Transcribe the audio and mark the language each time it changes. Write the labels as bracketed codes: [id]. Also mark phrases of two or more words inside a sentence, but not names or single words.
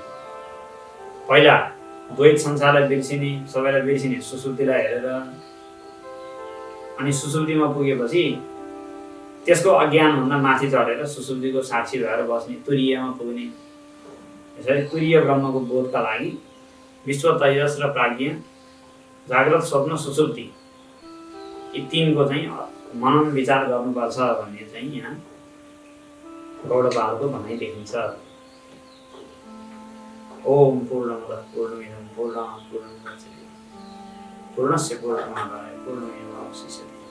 [ne] पहिला द्वैत संसारलाई बिर्सिने, सबैलाई बिर्सिने सुसुप्तिलाई हेरेर, अनि सुसुप्तिमा पुगेपछि त्यसको अज्ञानभन्दा माथि चढेर सुसुप्तिको साक्षी भएर बस्ने, तुरीयमा पुग्ने। यसरी तुरीय ब्रह्मको बोधका लागि विश्व, तेजस र प्राज्ञ, जाग्रत, स्वप्न, सुसुप्ति, यी तीनको चाहिँ मनन विचार गर्नुपर्छ भन्ने चाहिँ यहाँ गौडपादको भनाइ देखिन्छ। [sa] ओम पूर्णमदः पूर्णमिदं पूर्णात् पूर्णमुदच्यते पूर्णस्य पूर्णमादाय पूर्णमेवावशिष्यते।